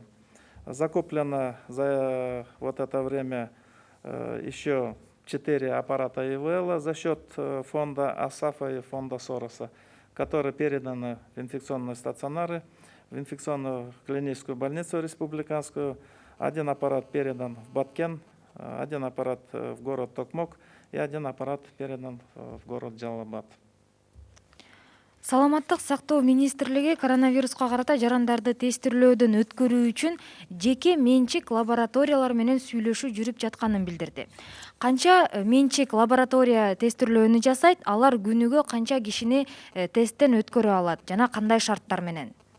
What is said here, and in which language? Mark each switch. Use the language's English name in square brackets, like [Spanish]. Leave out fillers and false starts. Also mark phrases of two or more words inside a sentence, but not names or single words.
[Russian] Закуплено за это время еще 4 аппарата ИВЛ за счет фонда АСАФа и фонда Сороса, которые переданы в инфекционные стационары, в инфекционную клиническую больницу республиканскую. Один аппарат передан в Баткен, один аппарат в город Токмок и один аппарат передан в город Джалалабад. [Kyrgyz] Саламаттык сактоо министрлиги коронавируска карата жарандарды тестирлөөдөн өткөрүү үчүн жеке менчик лабораториялар менен сүйлөшүү жүрүп жатканын билдирди. Канча менчик лаборатория тестирлөөнү жасайт, алар күнүгө канча кишини тесттен өткөрө алат жана кандай шарттар менен?